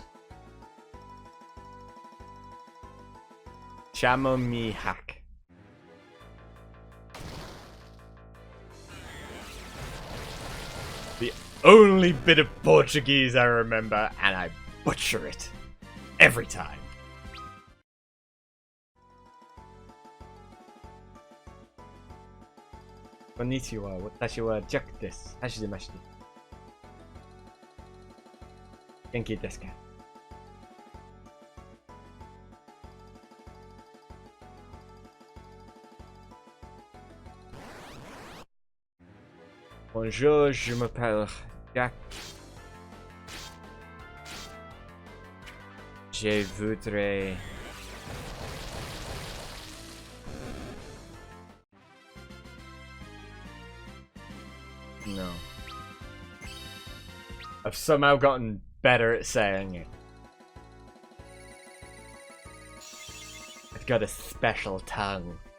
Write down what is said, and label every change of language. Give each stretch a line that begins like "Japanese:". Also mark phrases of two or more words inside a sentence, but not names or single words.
Portuguese: Chamo mi hack.
English: The only bit of Portuguese I remember, and I butcher it every time.
Japanese: こんにちは、私は Jack です。はじめまして. 元気ですか?
French: Bonjour, je m'appelle Jack. Je voudrais...
English: No. I've somehow gotten better at saying it. I've got a special tongue.